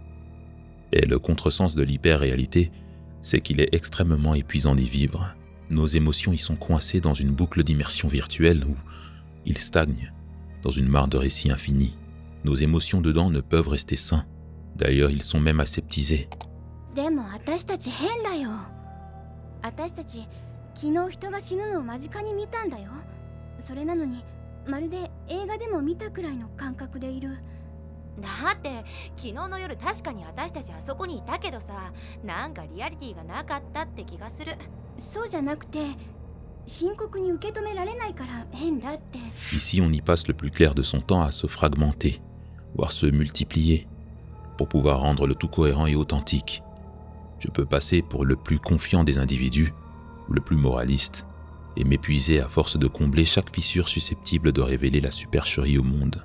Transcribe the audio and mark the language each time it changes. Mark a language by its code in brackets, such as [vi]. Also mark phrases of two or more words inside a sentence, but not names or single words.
[fr] Et le contresens de l'hyper-réalité, c'est qu'il est extrêmement épuisant d'y vivre. Nos émotions y sont coincées dans une boucle d'immersion virtuelle où ils stagnent, dans une mare de récits infinis. Nos émotions dedans ne peuvent rester sains. D'ailleurs, ils sont même aseptisés. [ja] でも私たち変だよ。私たち昨日人が死ぬのを間近に見たんだよ。それなのにまるで映画でも見たくらいの感覚でいる。だって昨日の夜確かに私たちあそこにいたけどさ、なんかリアリティがなかったって気がする。そうじゃなくて深刻に受け止められないから変だって。 [fr] Ici, on y passe le plus clair de son temps à se fragmenter, voire se multiplier, pour pouvoir rendre le tout cohérent et authentique. Je peux passer pour le plus confiant des individus, ou le plus moraliste, et m'épuiser à force de combler chaque fissure susceptible de révéler la supercherie au monde.